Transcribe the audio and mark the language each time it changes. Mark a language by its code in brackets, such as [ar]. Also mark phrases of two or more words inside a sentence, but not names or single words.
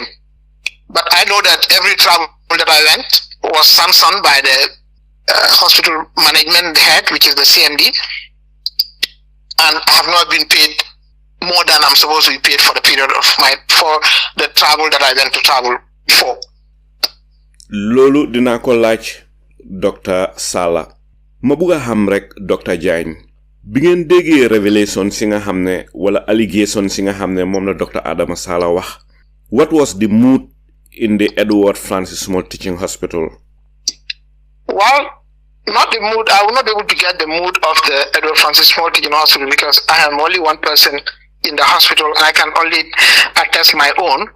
[en] But I know that every travel that I went was sanctioned by the hospital management head, which is the CMD, and I have not been paid more than I'm supposed to be paid for the period of for the travel that I went to travel for. [wo] Lolu dina ko laaj Dr. Sallah. Ma buga xam rek Dr. Jagne. Bi ngeen déggee révélation si nga xam ne wala allégation si nga xam ne moom la Dr. Adama Sallah wax, [en] what was the mood in the Edward Francis Small Teaching Hospital? Well, not the mood. I will not be able to get the mood of the Edward Francis Small Teaching Hospital because I am only one person in the hospital and I can only attest my own.